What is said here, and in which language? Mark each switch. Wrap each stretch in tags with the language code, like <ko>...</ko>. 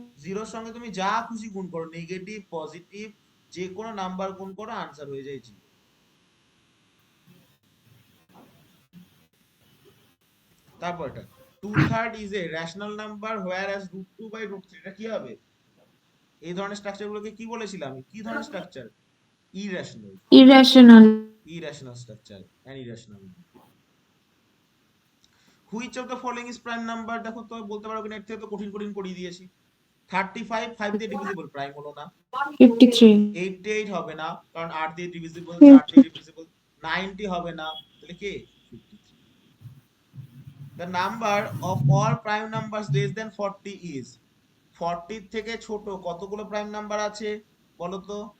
<bn>জিরোর সঙ্গে তুমি যা খুশি গুণ করো, নেগেটিভ পজিটিভ যে কোনো নাম্বার গুণ করো, আনসার হয়ে যায় 0। তারপরটা,</bn> <en>2/3 is a rational number whereas √2/√3।</en> <bn>এটা কি হবে? এই ধরনের স্ট্রাকচার গুলোকে কি বলেছিলাম? কি ধরনের structure? Irrational.</bn> <en>irrational irrational structure and irrational number. Which of the following is prime number?</en> <bn>দেখো তো বলতে পারো কিনা, এর থেকে তো কঠিন কঠিন করিয়ে দিয়েছি। 35 5 দিয়ে ডিভিজিবল, প্রাইম হলো না। 53 88 হবে না কারণ 8 দিয়ে ডিভিজিবল, 4 দিয়ে ডিভিজিবল। 90 হবে না, তাহলে কি? 53।</bn> <en>The number of all prime numbers less than 40 is,</en> <bn>40 থেকে ছোট কতগুলো প্রাইম নাম্বার আছে বলো তো?</bn>